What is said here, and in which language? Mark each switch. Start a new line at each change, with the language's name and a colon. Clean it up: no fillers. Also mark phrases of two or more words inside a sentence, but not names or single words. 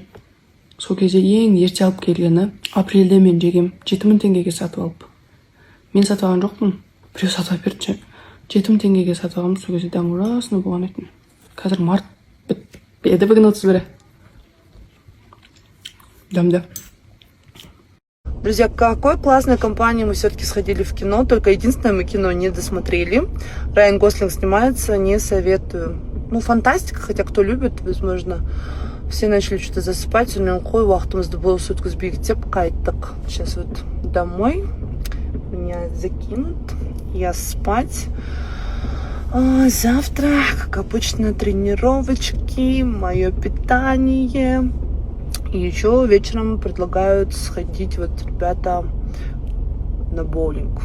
Kazakh: Сол кезде ең ерте алып келгені апрельде мен жегем 7000 теңгеге сатып алып. Мен сатып алған жоқпын. Біреу сатып алып берді ше. 7000 теңгеге сатып алғам, сол кезде дәм ужасно болған етін. Қазір март бітпеді бүгін 31. Дамда.
Russian: Друзья, к какой классной компании мы все-таки сходили в кино. Только единственное, мы кино не досмотрели. Райан Гослинг снимается, не советую. Ну, фантастика, хотя кто любит, возможно, все начали что-то засыпать.
Kazakh: Сегодня қой уақытымызды бол
Russian: сутку сбегать
Kazakh: деп қайттық.
Russian: Сейчас вот домой. Меня закинут. Я спать. Завтра, как обычно, тренировочки, мое питание. И еще вечером предлагают сходить вот ребята на боулинг.